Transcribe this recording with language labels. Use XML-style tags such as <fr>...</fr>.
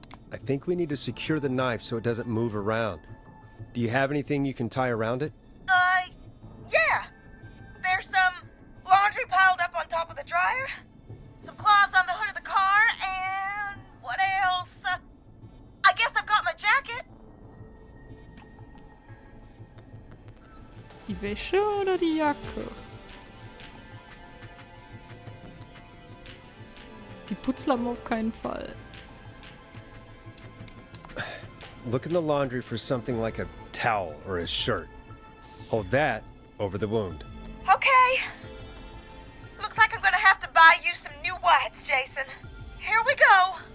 <en>I think we need to secure the knife so it doesn't move around. Do you have anything you can tie around it? Yeah. There's some laundry piled up on top of the dryer, some cloths on the hood of the car, and what else? I guess I've got my jacket.</en> <de>Die Wäsche oder die Jacke? Die Putzlappen auf keinen Fall.</de> <en>Look in the laundry for something like a towel or a shirt. Hold that over the wound. Okay. Looks like I'm gonna have to buy you some new whites, Jason. Here we go.</en>